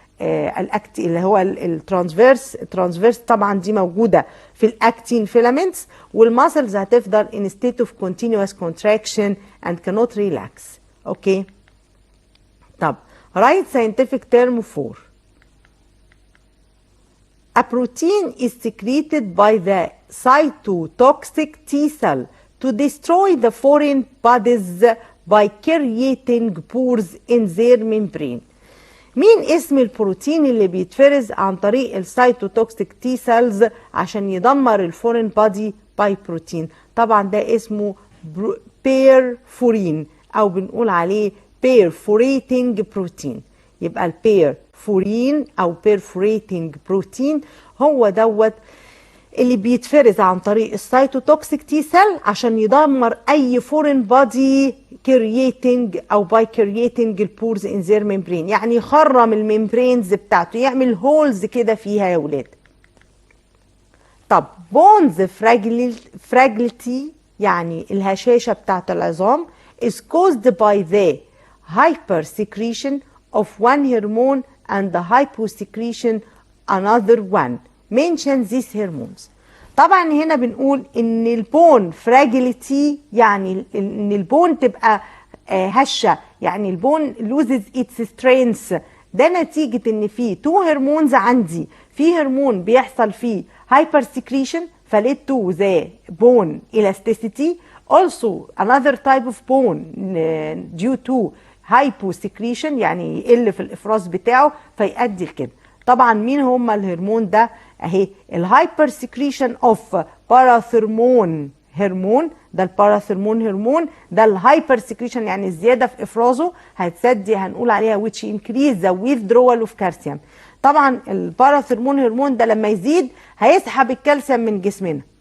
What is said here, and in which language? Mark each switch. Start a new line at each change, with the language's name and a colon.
Arabic: الاكت اللي هو الترانسفيرس طبعا دي موجوده في الاكتين فيلامنتس، والماسلز هتفضل in state of continuous contraction and cannot relax.
English: Okay, طب write scientific term for. A protein is secreted by the cytotoxic T cell to destroy the foreign bodies by creating pores in their membrane.
Arabic: مين اسم البروتين اللي بيتفرز عن طريق السيتوتوكسيك تي سيلز عشان يدمر الفورين بادي باي بروتين؟ طبعا ده اسمه بيرفورين او بنقول عليه بيرفوريتنج بروتين. يبقى البيرفورين او بيرفوريتنج بروتين هو دوت اللي بيتفرز عن طريق السيتوتوكسيك تي سيل عشان يدمر اي فورين بادي كرييتنج او باي كرييتنج البورز ان زير ممبرين، يعني يخرم الممبرينز بتاعته، يعمل هولز كده فيها يا ولاد.
English: طب bones fragility يعني الهشاشه بتاعت العظام is caused by the hypersecretion of one hormone and the hyposecretion another one. mention these hormones.
Arabic: طبعا هنا بنقول ان البون فراجيليتي، يعني ان البون تبقى هشه، يعني البون loses its strength. ده نتيجه ان في تو هرمونز عندي، في هرمون بيحصل فيه هايبر سكريشن فليد تو ذا بون elasticity.
English: also another type of bone due to hyposecretion، يعني يقل في الافراز بتاعه فيؤدي لكده.
Arabic: طبعا مين هم الهرمون ده؟ اهي الهايبر سكريشن اوف باراثرمون هرمون، ده الباراثرمون هرمون، ده الهايبر سكريشن يعني الزياده في افرازه هتسدي، هنقول عليها which increase the withdrawal of calcium. طبعا الباراثرمون هرمون ده لما يزيد هيسحب الكالسيوم من جسمنا.